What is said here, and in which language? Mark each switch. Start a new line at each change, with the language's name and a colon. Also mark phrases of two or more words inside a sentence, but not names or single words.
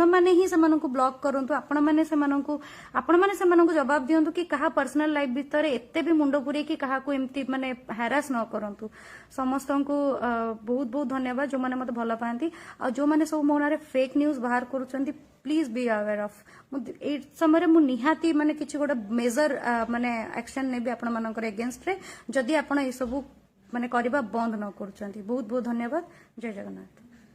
Odia: ମାନେ ହୀ ସେ ମାନକୁ ବ୍ଲକ କରନ୍ତୁ ଆପଣ ମାନେ ସେ ମାନକୁ ଜବାବ ଦିଅନ୍ତୁ କି କହା
English: personal life
Odia: ଭୀତର ଏତେ ଭୀ ମୁଣ୍ଡୋ ପୁରେ କି କହା କୋ ଏମତୀ ମାନେ ହୈରାସ ନ କରନ୍ତୁ ସମସ୍ତ କୋ ବହୁତ ବହୁତ ଧନ୍ୟବାଦ ଜୋ ମାନେ ମତେ ଭଲ ପାତୀ ଆ ଜୋ ମାନେ ସବ ମୋନାରେ
English: fake news
Odia: ବାହର କରୂଚନ୍ତୀ
English: please be aware of
Odia: ଏ ସମୟ ମୁ ନିହାତୀ ମାନେ କିଛି ଗୋଟେ ମେଜର ମାନେ ଏକ୍ଶନ ନେବୀ ଆପଣ ମାନକର ଅଗେନ୍ଷ୍ଟ ରେ ଜଦି ଆପଣ ଏ ସବ ମାନେ କରବା ବନ୍ଦ ନ କରୂଚନ୍ତୀ ବହୁତ ବହୁତ ଧନ୍ୟବାଦ ଜୟ ଜଗନ୍ନାଥ।